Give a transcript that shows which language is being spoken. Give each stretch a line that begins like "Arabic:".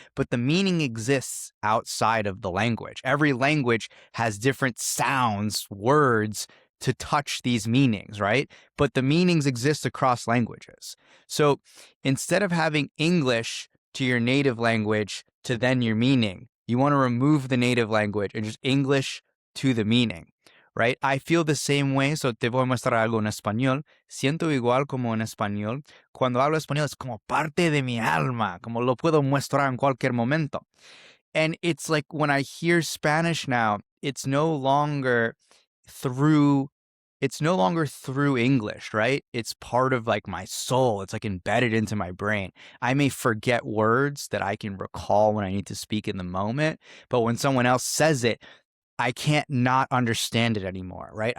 English: But the meaning exists outside of the language. Every language has different sounds, words to touch these meanings, right? But the meanings exist across languages. So instead of having English to your native language to then your meaning, you want to remove the native language and just English to the meaning, right? I feel the same way, so
Spanish: te voy a mostrar algo en español. Siento igual como en español. Cuando hablo español es como parte de mi alma, como lo puedo mostrar en cualquier momento.
English: And it's like when I hear Spanish now, it's no longer through English, right? It's part of like my soul. It's like embedded into my brain. I may forget words that I can recall when I need to speak in the moment, but when someone else says it, I can't not understand it anymore, right?